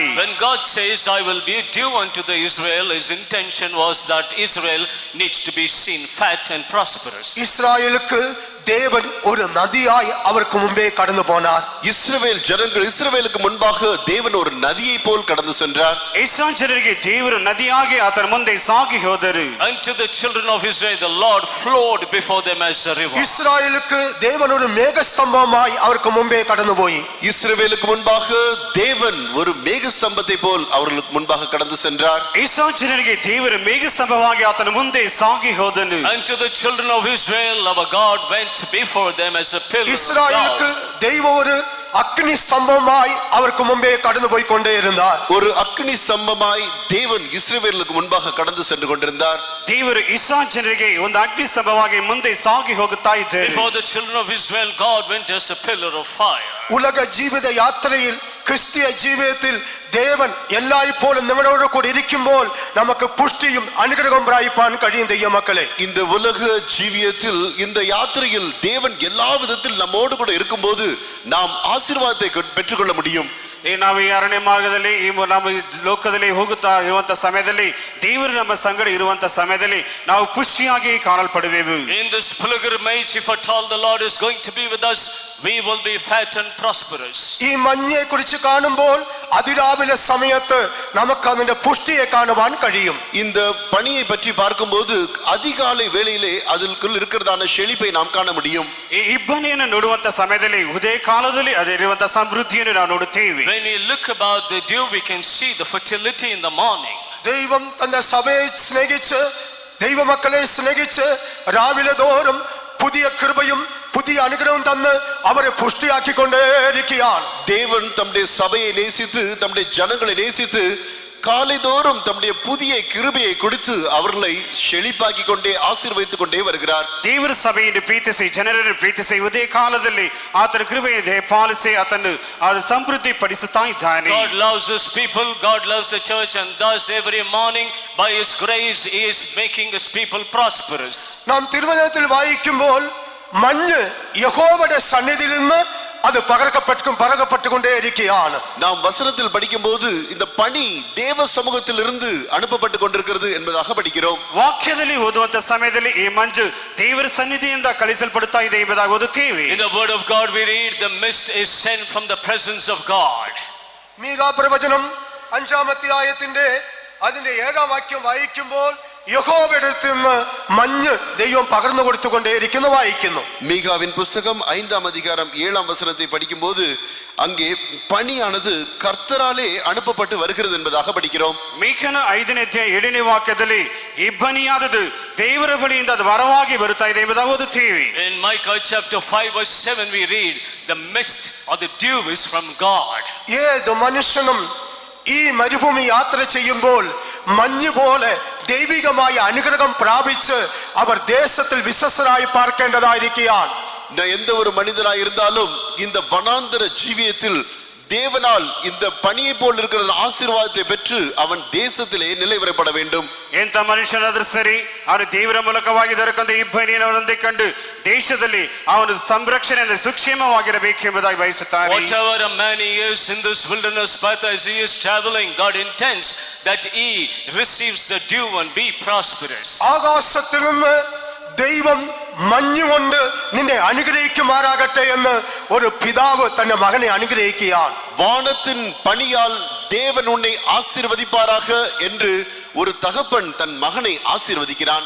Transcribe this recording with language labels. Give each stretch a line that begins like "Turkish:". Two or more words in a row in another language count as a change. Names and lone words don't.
English: When God says, I will be due unto the Israel, his intention was that Israel needs to be seen fat and prosperous.
Tamil: இஸ்ராயேலுக்கு தேவன் ஒரு நதியாய் அவருக்கு முன்பே கடந்து போனார். இஸ்ரவேலுக்கு முன்பாக தேவன் ஒரு நதியை போல் கடந்து சென்றார்.
Kannada: ಇಸ್ರಾಯೇಲ್ ಜನರಿಗೆ ದೇವರು ನದಿಯಾಗಿ ಆತನ ಮುಂದೆ ಸಾಗಿ ಹೋದರು.
English: Unto the children of Israel the Lord flowed before them as a river.
Tamil: இஸ்ராயேலுக்கு தேவன் ஒரு மேகஸ்தம்பமாய் அவருக்கு முன்பே கடந்து போய் இஸ்ரவேலுக்கு முன்பாக தேவன் ஒரு மேகஸ்தம்பத்தை போல் அவர்களுக்கு முன்பாக கடந்து சென்றார்.
Kannada: ಇಸ್ರಾಯೇಲ್ ಜನರಿಗೆ ದೇವರು ಮೇಘಸ್ತಂಭವಾಗಿ ಆತನ ಮುಂದೆ ಸಾಗಿ ಹೋದನು.
English: Unto the children of Israel our God went before them as a pillar of
Tamil: இஸ்ராயேலுக்கு
English: cloud.
Tamil: தெய்வம் ஒரு அக்னி ஸ்தம்பமாய் அவருக்கு முன்பே கடந்து போய் கொண்டே இருந்தார். ஒரு அக்னி ஸ்தம்பமாய் தேவன் இஸ்ரவேலுக்கு முன்பாக கடந்து சென்று கொண்டிருந்தார்.
Kannada: ದೇವರು ಇಸ್ರಾಯೇಲ್ ಜನರಿಗೆ ಒಂದು ಅಗ್ನಿ ಸ್ತಂಭವಾಗಿ ಮುಂದೆ ಸಾಗಿ ಹೋಗುತ್ತಾ ಇದ್ದರು.
English: Before the children of Israel God went as a pillar of fire.
Malayalam: ഉലക ജീവിത യാത്രയിൽ ക്രിസ്തീയ ജീവിതത്തിൽ ദേവൻ എല്ലായ്പ്പോഴും നമ്മളോട് കൂടി ഇരിക്കുമ്പോൾ നമുക്ക് പുഷ്ടിയും അനുഗ്രഹവും പ്രാപിപ്പാൻ കഴിയും ദൈവമക്കളെ.
Tamil: இந்த உலக ஜீவியத்தில் இந்த யாத்திரையில் தேவன் எல்லா விதத்தில் நம்மோடு கூட இருக்கும்போது நாம் ஆசீர்வாதத்தை பெற்றுக்கொள்ள முடியும்.
Kannada: ನಾವು ಈ ಅರಣ್ಯ ಮಾರ್ಗದಲ್ಲಿ ನಮ್ಮ ಲೋಕದಲ್ಲಿ ಹೋಗುತ್ತಾ ಇರುವಂತ ಸಮಯದಲ್ಲಿ ದೇವರು ನಮ್ಮ ಸಂಗಡ ಇರುವಂತ ಸಮಯದಲ್ಲಿ ನಾವು ಪುಷ್ಟಿಯಾಗಿ ಕಾಣಲ್ಪಡುವೆವು.
English: In this pilgrimage, if at all the Lord is going to be with us, we will be fat and prosperous.
Malayalam: ഈ മഞ്ഞയെ കുറിച്ച് കാണുമ്പോൾ അതിരാവിലെ സമയത്ത് നമുക്ക് അതിന്റെ പുഷ്ടിയെ കാണുവാൻ കഴിയും.
Tamil: இந்த பனியை பற்றி பார்க்கும்போது அதிகாலை வேளையிலே அதற்குள் இருக்கிறதான செழிப்பை நாம் காண முடியும்.
Kannada: ಈ ಇಬ್ಬನಿಯನ್ನು ನೋಡುವಂತ ಸಮಯದಲ್ಲಿ ಉದಯ ಕಾಲದಲ್ಲಿ ಅದರಿರುವಂತ ಸಮೃದ್ಧಿಯನ್ನು ನಾವು ನೋಡುತ್ತೇವೆ.
English: When we look about the dew, we can see the fertility in the morning.
Malayalam: ദൈവം തന്റെ സഭയെ സ്നേഹിച്ച് ദൈവമക്കളെ സ്നേഹിച്ച് രാവിലെ തോറും പുതിയ കൃപയും പുതിയ അനുഗ്രഹം തന്ന് അവരെ പുഷ്ടിയാക്കിക്കൊണ്ടേയിരിക്കുകയാണ്.
Tamil: தேவன் தம்முடைய சபையை நேசித்து தம்முடைய ஜனங்களை நேசித்து காலைதோறும் தம்முடைய புதிய கிருபையை கொடுத்து அவர்களை செழிப்பாக்கி கொண்டே ஆசீர்வதித்துக் கொண்டே வருகிறார்.
Kannada: ದೇವರ ಸಭೆಯನ್ನು ಪ್ರೀತಿಸಿ ಜನರನ್ನು ಪ್ರೀತಿಸಿ ಉದಯ ಕಾಲದಲ್ಲಿ ಆತನ ಕೃಪೆಯನ್ನು ಪಾಲಿಸಿ ಆತನು ಅದು ಸಮೃದ್ಧಿ ಪಡಿಸುತ್ತಾ ಇದ್ದಾನೆ.
English: God loves his people, God loves the church, and thus every morning by his grace he is making his people prosperous.
Malayalam: നാം തിരുവചനത്തിൽ വായിക്കുമ്പോൾ മഞ്ഞ് യഹോവയുടെ സന്നിധിയിൽ നിന്ന് അത് പകർക്കപ്പെട്ടുകൊണ്ടേയിരിക്കുകയാണ്.
Tamil: நாம் வசனத்தில் படிக்கும்போது இந்த பனி தேவ சமூகத்தில் இருந்து அனுப்பப்பட்டு கொண்டிருக்கிறது என்பதாக படிக்கிறோம்.
Kannada: ವಾಕ್ಯದಲ್ಲಿ ಓದುವಂತ ಸಮಯದಲ್ಲಿ ಈ ಮಂಜು ದೇವರ ಸನ್ನಿಧಿಯಿಂದ ಕಳಿಸಲ್ಪಡುತ್ತಾ ಇದೆ ಎಂಬುದಾಗಿ ಓದುತ್ತೇವೆ.
English: In the word of God we read, the mist is sent from the presence of God.
Malayalam: മീകാ പ്രവചനം 5-ാം അധ്യായത്തിന്റെ അതിന്റെ 7-ാം വാക്യം വായിക്കുമ്പോൾ യഹോവയുടെ അടുത്ത് നിന്ന് മഞ്ഞ് ദൈവം പകർന്നു കൊടുത്തുകൊണ്ടേയിരിക്കുന്നു വായിക്കുന്നു.
Tamil: மீகாவின் புஸ்தகம் 5-ஆம் அதிகாரம் 7-ஆம் வசனத்தை படிக்கும்போது அங்கே பனியானது கர்த்தராலே அனுப்பப்பட்டு வருகிறது என்பதாக படிக்கிறோம்.
Kannada: ಮೀಕನ 5ನೇ ಅಧ್ಯಾಯ 7ನೇ ವಾಕ್ಯದಲ್ಲಿ ಇಬ್ಬನಿಯಾದದು ದೇವರ ಬಳಿಯಿಂದ ಅದು ವರವಾಗಿ ಬರುತ್ತಾ ಇದೆ ಎಂಬುದಾಗಿ ಓದುತ್ತೇವೆ.
English: In Micah chapter 5 verse 7 we read, the mist or the dew is from God.
Malayalam: ഏത് മനുഷ്യനും ഈ മരുഭൂമി യാത്ര ചെയ്യുമ്പോൾ മഞ്ഞ് പോലെ ദൈവികമായ അനുഗ്രഹം പ്രാപിച്ച് അവർ ദേശത്തിൽ വിശ്വസ്തരായി പാർക്കേണ്ടതായിരിക്കുകയാണ്.
Tamil: எந்த ஒரு மனிதனாய் இருந்தாலும் இந்த வனாந்தர ஜீவியத்தில் தேவனால் இந்த பனியை போல் இருக்கிற ஆசீர்வாதத்தை பெற்று அவன் தேசத்திலே நிலைவரப்பட வேண்டும்.
Kannada: ಎಂತ ಮನುಷ್ಯನಾದ್ರೂ ಸರಿ ಅವನು ದೇವರ ಮೂಲಕವಾಗಿ ದೊರಕಂತ ಇಬ್ಬನಿಯವರೊಂದೇ ಕಂಡು ದೇಶದಲ್ಲಿ ಅವನು ಸಂರಕ್ಷಣೆಯಿಂದ ಸುಕ್ಷೇಮವಾಗಿರಬೇಕು ಎಂಬುದಾಗಿ ಬಯಸುತ್ತಾನೆ.
English: Whatever a man is in this wilderness path as he is traveling, God intends that he receives the dew and be prosperous.
Malayalam: ആകാശത്തിൽ നിന്ന് ദൈവം മഞ്ഞുകൊണ്ട് നിന്നെ അനുഗ്രഹിക്കുമാറാകട്ടെ എന്ന് ഒരു പിതാവ് തന്റെ മകനെ അനുഗ്രഹിക്കുകയാണ്.
Tamil: வானத்தின் பனியால் தேவன் உன்னை ஆசீர்வதிப்பாராக என்று ஒரு தகப்பன் தன் மகனை ஆசீர்வதிக்கிறான்.